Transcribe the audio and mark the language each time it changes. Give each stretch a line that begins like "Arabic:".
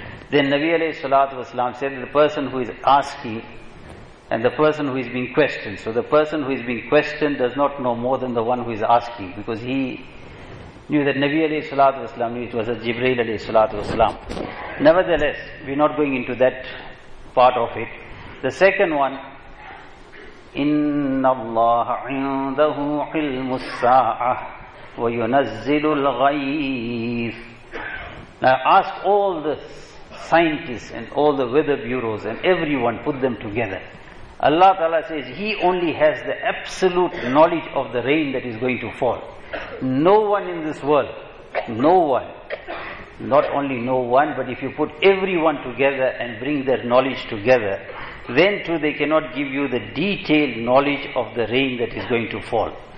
English: Then Nabi alayhi salatu wasalam said that the person who is asking and the person who is being questioned. So the person who is being questioned does not know more than the one who is asking, because he knew that Nabi alayhi salatu wasalam knew it was a Jibreel alayhi salatu wasalam. Nevertheless, we are not going into that part of it. The second one,
Arabic: إِنَّ اللَّهَ عِنْدَهُ عِلْمُ السَّاعَةِ وَيُنَزِّلُ الْغَيْثِ.
English: Now ask all the scientists and all the weather bureaus and everyone, put them together. Allah Ta'ala says He only has the absolute knowledge of the rain that is going to fall. No one in this world, no one, not only no one, but if you put everyone together and bring their knowledge together, then too they cannot give you the detailed knowledge of the rain that is going to fall.